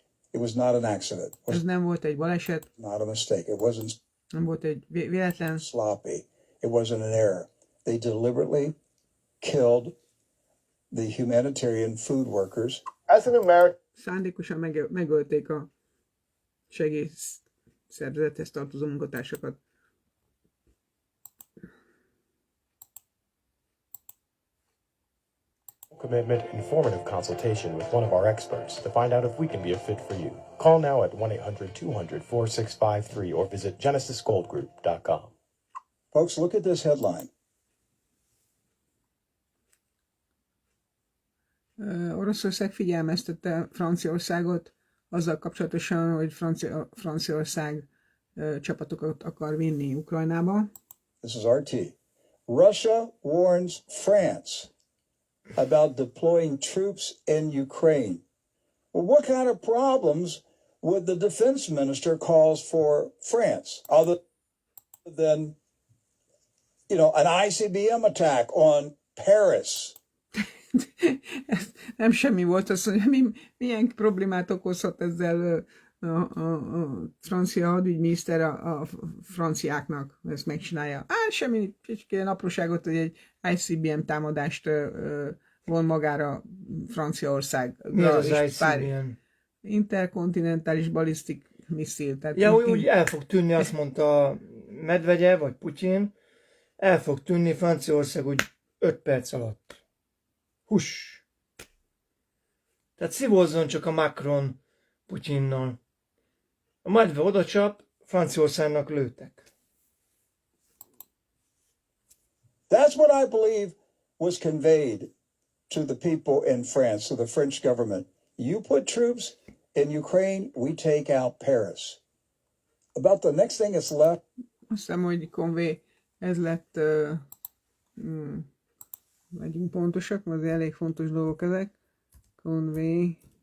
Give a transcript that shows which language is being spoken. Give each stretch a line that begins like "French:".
English: It was not an accident. It was
Hungarian: Ez nem volt egy baleset,
English: not a mistake. It wasn't
Hungarian: nem volt egy véletlen.
English: sloppy. It wasn't an error. They deliberately killed the humanitarian food workers. As an American,
Hungarian: Szándékosan megölték a segélyszervezethez tartozó munkatársakat.
English: Commitment, informative consultation with one of our experts to find out if we can be a fit for you. Call now at 1-800-200-4653 or visit genesisgoldgroup.com. Folks, look at this headline.
Hungarian: Oroszország figyelmeztette Franciaországot azzal kapcsolatosan, hogy Franciaország csapatokat akar vinni Ukrajnába.
English: This is RT. Russia warns France about deploying troops in Ukraine. Well, what kind of problems would the defense minister cause for France other than, an ICBM attack on Paris?
Hungarian: Nem semmi volt, azt mondja, milyen problémát okozhat ezzel a francia hadügyminiszter a franciáknak, ezt megcsinálja. Semmi ilyen apróságot, hogy egy ICBM támadást von magára Franciaország. Mi az ICBM? Interkontinentális balisztik misszil. Ja, úgy el fog tűnni, azt mondta Medvegyev, vagy Putyin, el fog tűnni Franciaország úgy 5 perc alatt. Huss! Tehát szívozzon csak a Macron Putyinnal. A medve odacsap, Franciaországnak lőtek.
English: That's what I believe was conveyed to the people in France, to the French government. You put troops in Ukraine, we take out Paris. About the next thing that's left.
Hungarian: Azt hiszem, hogy konvé, ez lett, legyünk pontosak, mert elég fontos dolgok ezek. Konvé.